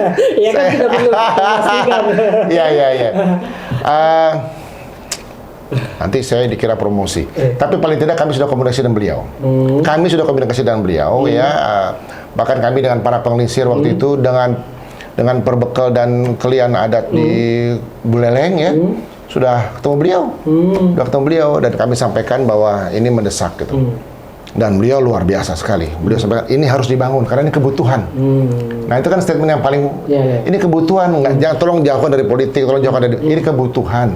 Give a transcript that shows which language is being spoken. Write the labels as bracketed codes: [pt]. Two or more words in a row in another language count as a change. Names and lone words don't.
[id] Iya kan tidak perlu memastikan. Iya. Nanti saya dikira promosi. Tapi paling tidak kami sudah komunikasi dengan beliau. Kami sudah komunikasi dengan beliau ya. Bahkan kami dengan para pengelisir waktu itu dengan perbekal dan kelian adat di Buleleng ya. Sudah ketemu beliau, dan kami sampaikan bahwa ini mendesak gitu. Dan beliau luar biasa sekali. Beliau sampaikan ini harus dibangun karena ini kebutuhan. Nah itu kan statement yang paling ini kebutuhan. Tolong jauhkan dari politik, tolong jauhkan dari ini kebutuhan.